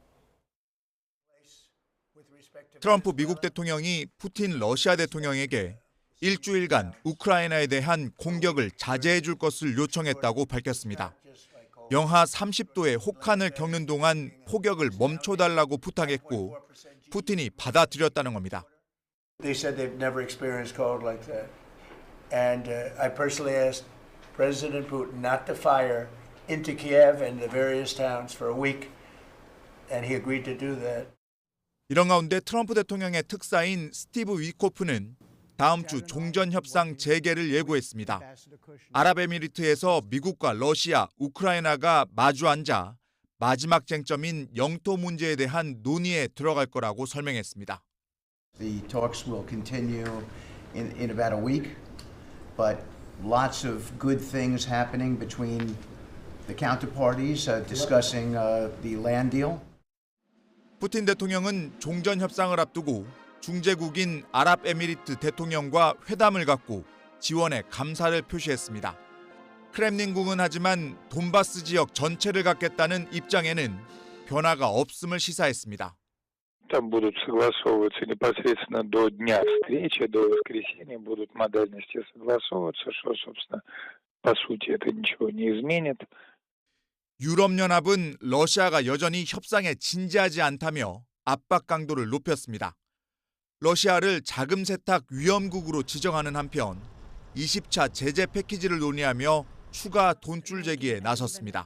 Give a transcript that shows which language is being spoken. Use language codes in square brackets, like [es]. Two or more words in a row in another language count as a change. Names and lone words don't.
[ko] 트럼프 미국 대통령이 푸틴 러시아 대통령에게 일주일간 우크라이나에 대한 공격을 자제해 줄 것을 요청했다고 밝혔습니다. 영하 30도의 혹한을 겪는 동안 폭격을 멈춰달라고 부탁했고 푸틴이 받아들였다는 겁니다. [en] They said they've never experienced cold like that. And I personally asked President Putin not to fire into Kiev and the various towns for a week, and he agreed to do that. [ko] 이런 가운데 트럼프 대통령의 특사인 스티브 위코프는 다음 주 종전협상 재개를 예고했습니다. 아랍에미리트에서 미국과 러시아, 우크라이나가 마주 앉아 마지막 쟁점인 영토 문제에 대한 논의에 들어갈 거라고 설명했습니다. [en] The talks will continue in about a week, but lots of good things happening between the counterparties discussing the land deal. [ko] 푸틴 대통령은 종전협상을 앞두고 중재국인 아랍에미리트 대통령과 회담을 갖고 지원에 감사를 표시했습니다. 크렘린궁은 하지만 돈바스 지역 전체를 갖겠다는 입장에는 변화가 없음을 시사했습니다. [ru] Там будут согласовываться непосредственно до дня встречи, до воскресенья будут модальности согласовываться, что, собственно, по сути это ничего не изменит. [ko] 유럽연합은 러시아가 여전히 협상에 진지하지 않다며 압박 강도를 높였습니다. 러시아를 자금 세탁 위험국으로 지정하는 한편 20차 제재 패키지를 논의하며 추가 돈줄 제기에 나섰습니다.